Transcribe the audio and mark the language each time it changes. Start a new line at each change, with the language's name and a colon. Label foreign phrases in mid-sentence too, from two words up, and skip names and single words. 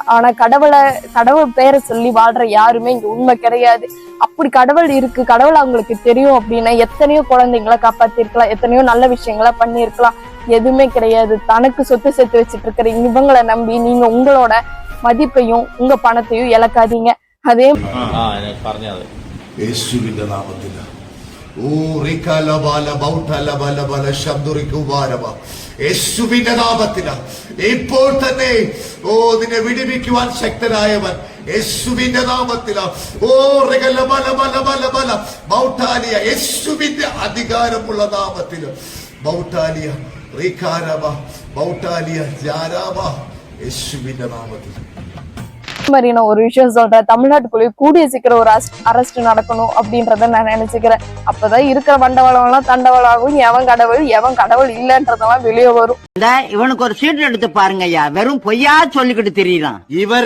Tamil: ஆனா கடவுள் பேரை சொல்லி வாழ்ற யாருமே இங்க உண்மை கிடையாது. அப்படி கடவுள் இருக்கு, கடவுள் அவங்களுக்கு தெரியும் அப்படின்னா எத்தனையோ குழந்தைங்களை காப்பாத்திருக்கலாம், எத்தனையோ நல்ல விஷயங்களா பண்ணிருக்கலாம். எதுவுமே கிடையாது. தனக்கு சொத்து சேர்த்து வச்சுட்டு இருக்கிற இவங்களை நம்பி நீங்க உங்களோட மதிப்பையும் உங்க பணத்தையும் இழக்காதீங்க. அதே
Malayalam: യേശുവിന്റെ നാമത്തിൽ ഇപ്പോൾ തന്നെ നിന്നെ വിടുവിക്കുവാൻ ശക്തനായവൻ യേശുവിന്റെ നാമത്തിൽ മൗട്ടാലിയ യേശുവിന്റെ അധികാരമുള്ള നാമത്തിൽ മൗട്ടാലിയ മൗട്ടാലിയ ജാരാബ യേശുവിന്റെ നാമത്തിൽ.
Tamil: மாதிரி நான் ஒரு விஷயம் சொல்றேன், தமிழ்நாட்டுக்குள்ளேயே கூடிய சீக்கிரம் ஒரு அரெஸ்ட் நடக்கணும் அப்படின்றத நான் நினைச்சுக்கிறேன். அப்பதான் இருக்கிற வண்டவாளம் எல்லாம் தண்டவாளம் ஆகும், எவன் கடவுள் இல்லன்றதெல்லாம் வெளியே வரும். இவனுக்கு ஒரு சீட் எடுத்து பாருங்க ஐயா, வெறும் பொய்யா சொல்லிக்கிட்டு தெரியலாம் இவர்.